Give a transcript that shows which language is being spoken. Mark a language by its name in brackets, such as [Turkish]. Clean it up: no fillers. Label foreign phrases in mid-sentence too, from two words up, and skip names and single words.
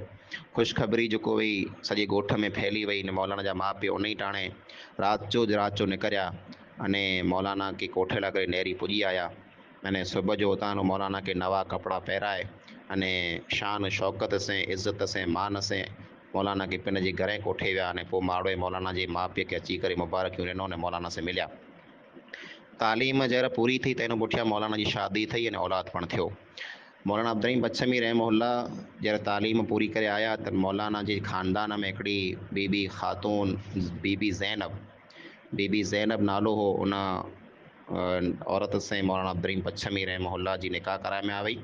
[Sindhi] ख़ुशख़बरी जेको हुई सॼे ॻोठ में फैली वई। ने मौलाना जा माउ पीउ उन ई टाणे राति जो निकिरिया अने मौलाना खे कोठे लाइ करे नेरी पुॼी आया। अने सुबुह जो उतां मौलाना खे नवा कपिड़ा पहिराए अने शान शौक़त से, इज़त से, मान से मौलाना खे पिन जे घरे कोठे विया। अने पोइ माण्हू मौलाना जे माउ पीउ खे अची करे मुबारकियूं ॾिनो ने मौलाना से मिलिया। तालीम जरा पूरी थी त इन पुठियां मौलाना जी शादी थी अने औलाद पण थियो। मौलाना अब्दुल बच्चमी रहमहुल्लाह जरा तालीम पूरी करे आया त मौलाना जे ख़ानदान में हिकिड़ी बीबी ख़ातून बीबी ज़ैनब नालो हो। उन औरत से मौलाना अब्दुल बच्चमी रहमहुल्लाह जी निकाह कराए में आ वई।